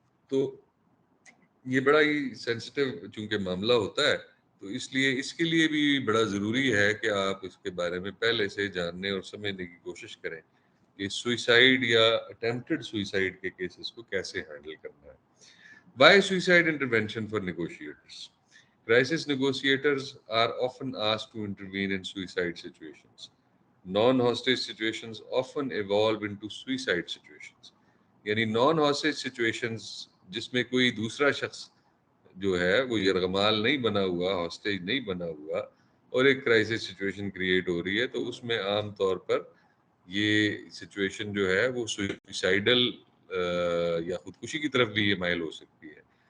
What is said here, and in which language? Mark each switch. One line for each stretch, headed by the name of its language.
Urdu: تو یہ بڑا ہی سینسٹیو چونکہ معاملہ ہوتا ہے، تو اس لیے اس کے لیے بھی بڑا ضروری ہے کہ آپ اس کے بارے میں پہلے سے جاننے اور سمجھنے کی کوشش کریں کہ سوئسائڈ یا اٹیمپٹڈ سوئسائڈ کے کیسز کو کیسے ہینڈل کرنا ہے.
English: Why suicide intervention for negotiators? Crisis negotiators are often asked to intervene in suicide situations. Non-hostage situations often evolve into suicide situations.
Urdu: یعنی نان ہاسٹیج سچویشنز جس میں کوئی دوسرا شخص جو ہے وہ یرغمال نہیں بنا ہوا، ہاسٹیج نہیں بنا ہوا، اور ایک کرائسس سچویشن کریٹ ہو رہی ہے، تو اس میں عام طور پر یہ سچویشن جو ہے وہ سوئسائڈل یا خودکشی کی طرف بھی یہ مائل ہو سکتی ہے.